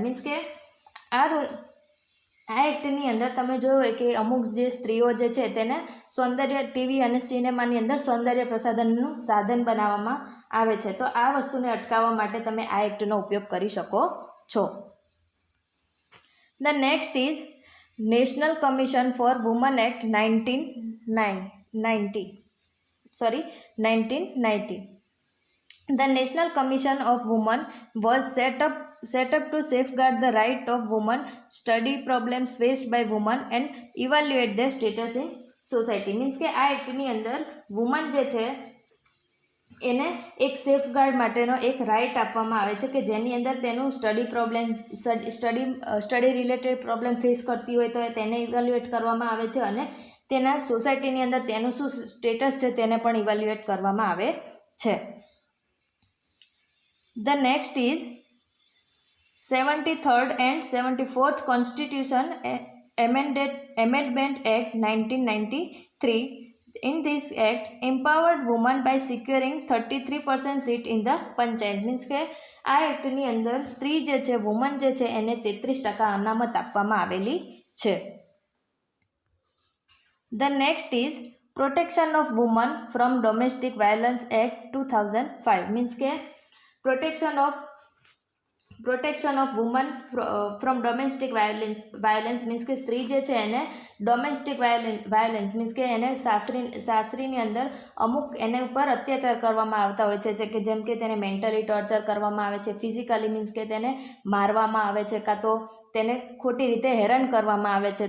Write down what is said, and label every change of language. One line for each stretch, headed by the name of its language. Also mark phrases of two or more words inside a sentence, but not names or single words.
Gujarati: મીન્સ કે આ એક્ટની અંદર તમે જોયું હોય કે અમુક જે સ્ત્રીઓ જે છે તેને ટીવી અને સિનેમાની અંદર સૌંદર્ય પ્રસાધનનું સાધન બનાવવામાં આવે છે. તો આ વસ્તુને અટકાવવા માટે તમે આ એક્ટનો ઉપયોગ કરી શકો છો.
English: The next is National Commission for Women Act 1990. The National Commission of Women was set up to safeguard the right of women, study problems faced by women and evaluate their status in society.
Gujarati: મીન્સ કે આ એક્ટની અંદર વુમન જે છે એને એક સેફગાર્ડ માટેનો એક રાઇટ આપવામાં આવે છે કે જેની અંદર તેનું
English: study related problem face
Gujarati: કરતી હોય તો તેને ઇવેલ્યુએટ કરવામાં આવે છે અને તેના સોસાયટીની અંદર તેનું શું સ્ટેટસ છે તેને પણ ઇવેલ્યુએટ કરવામાં આવે છે.
English: The next is 73rd and 74th Constitution Amendment Act 1993. In this act, empowered women by securing 33% seat in the panchayat.
Gujarati: મીન્સ કે આ એક્ટની અંદર સ્ત્રી જે છે વુમન જે છે એને 33% અનામત આપવામાં આવેલી છે.
English: The next is Protection of Women from Domestic Violence Act 2005.
Gujarati: મીન્સ કે
English: protection of women from domestic violence
Gujarati: મીન્સ કે સ્ત્રી જે છે એને
English: domestic violence
Gujarati: મીન્સ કે એને સાસરીની અંદર અમુક એને ઉપર અત્યાચાર કરવામાં આવતા હોય છે કે જેમ કે તેને
English: mentally torture
Gujarati: કરવામાં આવે છે, ફિઝિકલી મીન્સ કે તેને મારવામાં આવે છે કાં તો તેને ખોટી રીતે હેરાન કરવામાં આવે છે.